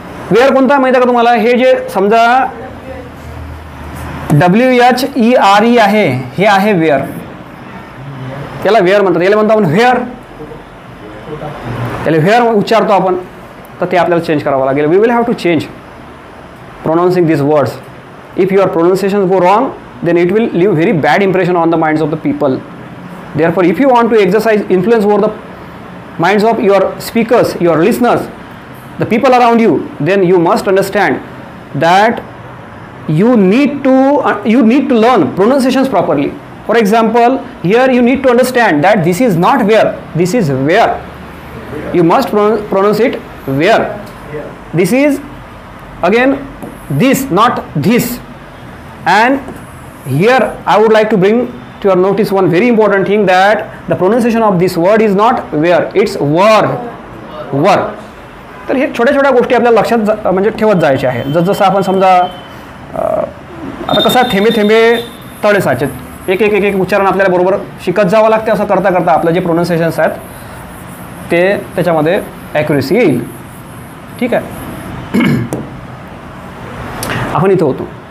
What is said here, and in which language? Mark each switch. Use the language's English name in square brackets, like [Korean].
[Marathi] Wear कोणता माहिती आहे का तुम्हाला, हे जे समजा WHERE आहे, हे आहे वेअर. त्याला वेअर म्हणतात. याला म्हणतो आपण व्हेअर. त्याला व्हेअर उच्चारतो आपण, तर ते आपल्याला चेंज करावं लागेल. [English] We will have to change pronouncing these words. If your pronunciations go wrong, then it will leave very bad impression on the minds of the people. Therefore, if you want to exercise influence over the minds of your speakers, your listeners, the people around you, then you must understand that you need to learn pronunciations properly. For example, here you need to understand that this is not where, this is where. You must pronounce it where. This is again this, not this. And here I would like to bring to your notice one very important thing, that the pronunciation of this word is not where, it's were, were. [Marathi] तर हे छोट्या छोट्या गोष्टी आपल्याला लक्षात म्हणजे ठेवत जायचे आहे. जसं आपण समजा आता कसं थेंबे थेंबे तळे साचेत, एक एक एक एक उच्चारण आपल्याला बरोबर शिकत जावं लागते. असं करता करता आपलं जे प्रोनाऊन्सिएशन्स आहेत ते त्याच्यामध्ये ॲक्युरेसी येईल. ठीक आहे. आपण इथं होतो.